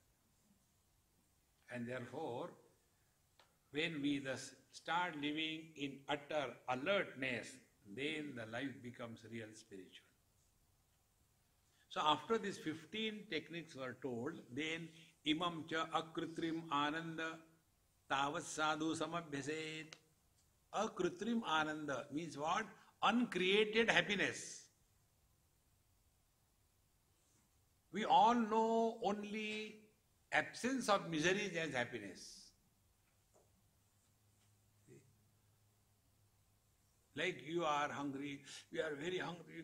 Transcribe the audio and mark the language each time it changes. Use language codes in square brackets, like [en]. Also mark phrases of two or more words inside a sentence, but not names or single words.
[en] And therefore, when we thus start living in utter alertness, then the life becomes real spiritual. So after these 15 techniques were told, then [sa] इमं च अकृत्रिम आनन्द तावत् साधु समभ्यसेत्. अकृत्रिम आनन्द [en] means what? Uncreated happiness. We all know only absence of miseries as happiness. Like you are hungry, we are very hungry.